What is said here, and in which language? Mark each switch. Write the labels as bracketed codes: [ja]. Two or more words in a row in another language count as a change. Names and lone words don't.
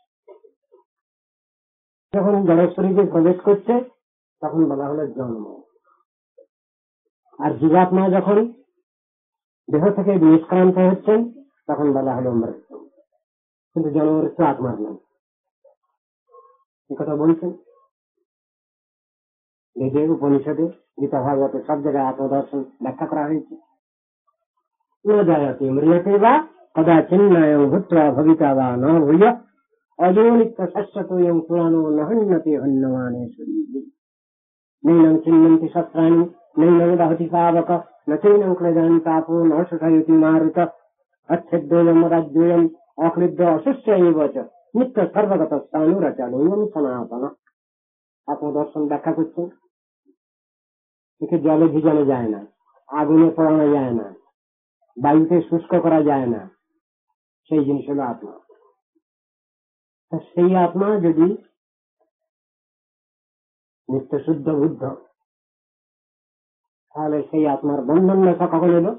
[bn] যখন জড় শরীরে প্রবেশ করছে তখন বলা হলো জন্ম, আর জীবাত্মা যখন দেহ থেকে নিষ্ক্রান্ত হচ্ছেন তখন বলা হলো মৃত্যু। কিন্তু জন্ম মৃত্যু আত্মার নাম, কথা বলছেন বেদে, উপনিষদে, গীতা, ভাগবতে, সব জায়গায় আত্মদর্শন ব্যাখ্যা করা হয়েছে। [sa] জায়তে ম্রিয়তে বা কদাচিন্নায় ভূত্বা ভবিতা বা ন ভূয় অজনিত্য শাশ্বতোয়ং পুরাণো নহন্যতে হন্যমানে শরীরে নৈনং চিন্নন্তি শস্ত্রাণি নৈনং দহতি পাবক ন চৈনং ক্লেদানি তাপো ন শোষয়তি মারুত अच्छेद्योयम राज्योयम अक्लिद्ध अशिष्य एवच नित्य सर्वगत स्थानुरचालयम सनातन। [bn] আত্মদর্শন ব্যাখ্যা করছেন, একে জলে ভিজানো যায় না, আগুনে পোড়ানো যায় না, বায়ুতে শুষ্ক করা যায় না, সেই জিনিস হলো আত্মা। সেই আত্মা যদি নিত্য শুদ্ধ বুদ্ধ, তাহলে সেই আত্মার বন্ধন লেখা কখন এলো?